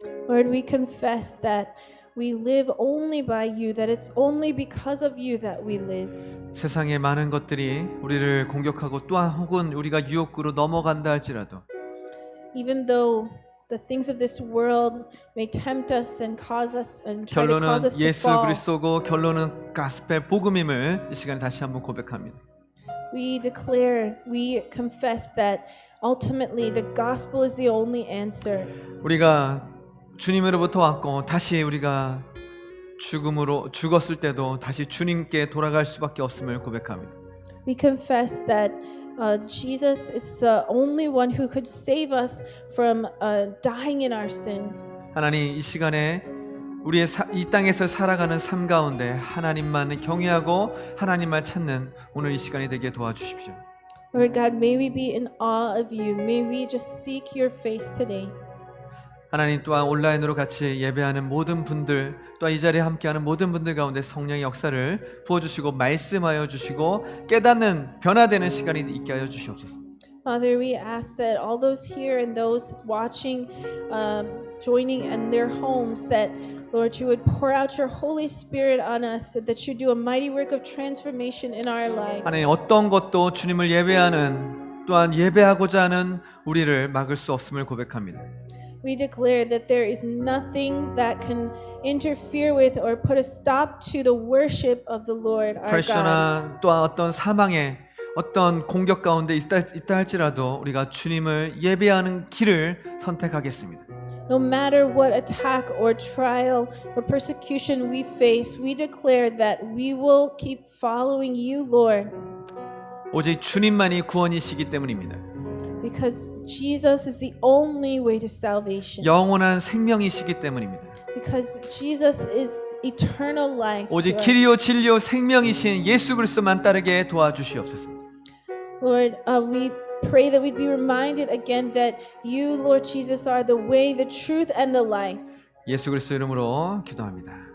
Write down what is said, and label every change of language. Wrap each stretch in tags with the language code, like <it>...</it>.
<en>Lord, we confess that we live only by you, that it's only because of you that we live.</en> <ko>세상의 많은 것들이 우리를 공격하고 또한 혹은 우리가 유혹으로 넘어간다 할지라도</ko> <en>Even though the things of this world may tempt us and cause us and try to</en> <ko>결론은</ko> <en>cause us to</en> <ko>예수</ko> <en>fall,</en> <ko>그리스도고 결론은 가스펠 복음임을 이 시간에 다시 한번 고백합니다.</ko> <en>we declare, we confess that ultimately the gospel is the only answer.</en> <ko>우리가 주님으로부터 왔고 다시 우리가 죽었을 때도 다시 주님께 돌아갈 수밖에 없음을 고백합니다.</ko> <en>We confess that Jesus is the only one who could save us from dying in our sins.</en> <ko>하나님, 이 시간에 우리의 이 땅에서 살아가는 삶 가운데 하나님만 경외하고 하나님만 찾는 오늘 이 시간이 되게 도와주십시오.</ko> <en>Lord God, may we be in awe of you. May we just seek your face today.</en> <ko>하나님, 또한 온라인으로 같이 예배하는 모든 분들, 또한 이 자리에 함께하는 모든 분들 가운데 성령의 역사를 부어주시고 말씀하여 주시고 깨닫는 변화되는 시간이 있게 하여 주시옵소서.</ko> <en>Father, we ask that all those here and those watching, joining in their homes, that Lord, you would pour out your Holy Spirit on us, that you do a mighty work of transformation in our lives.</en> <ko>하나님, 어떤 것도 주님을 예배하는 또한 예배하고자 하는 우리를 막을 수 없음을 고백합니다.</ko> <en>We declare that there is nothing that can interfere with or put a stop to the worship of the Lord our God.</en> <ko>프레셔나 또한 어떤 사망의 어떤 공격 가운데 있다 할지라도 우리가 주님을 예배하는 길을 선택하겠습니다.</ko> <en>No matter what attack or trial or persecution we face, we declare that we will keep following you, Lord.</en> <ko>오직 주님만이 구원이시기 때문입니다.</ko> <en>Because Jesus is the only way to salvation.</en> <ko>영원한 생명이시기 때문입니다.</ko> <en>Because Jesus is eternal life.</en> <ko>오직</ko> <en>to us.</en> <ko>길이요 진리요 생명이신 예수 그리스도만 따르게 도와주시옵소서.</ko> <en>Lord, we pray that we'd be reminded again that you, Lord Jesus, are the way, the truth, and the life.</en> <ko>예수 그리스도 이름으로 기도합니다.</ko>